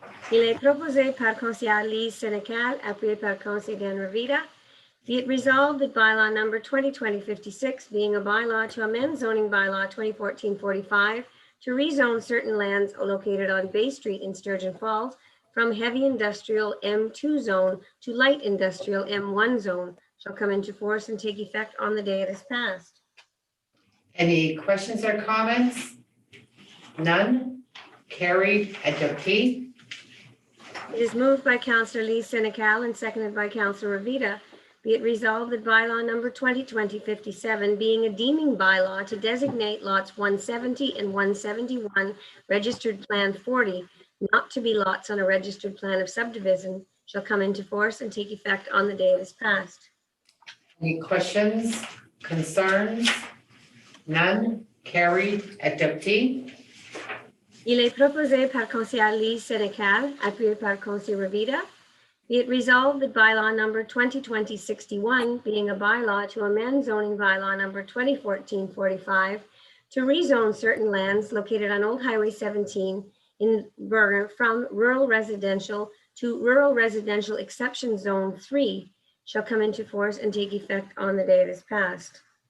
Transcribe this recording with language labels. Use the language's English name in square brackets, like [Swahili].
[French] Il est proposé par Conseiller Lise Sénécal, appuyé par Conseiller Dan Revita. [English] Be it resolved that bylaw number 2020-56, being a bylaw to amend zoning bylaw 2014-45 to rezone certain lands located on Bay Street in Sturgeon Falls from heavy industrial M2 zone to light industrial M1 zone shall come into force and take effect on the day it is passed. Any questions or comments? None? Carried. Adopté. It is moved by Councillor Lise Sénécal and seconded by Councillor Revita. Be it resolved that bylaw number 2020-57, being a deeming bylaw to designate lots 170 and 171 registered plan 40 not to be lots on a registered plan of subdivision shall come into force and take effect on the day it is passed. Any questions, concerns? None? Carried. Adopté. [French] Il est proposé par Conseiller Lise Sénécal, appuyé par Conseiller Revita. [English] Be it resolved that bylaw number 2020-61, being a bylaw to amend zoning bylaw number 2014-45 to rezone certain lands located on Old Highway 17 in Verner from rural residential to rural residential exception zone 3 shall come into force and take effect on the day it is passed.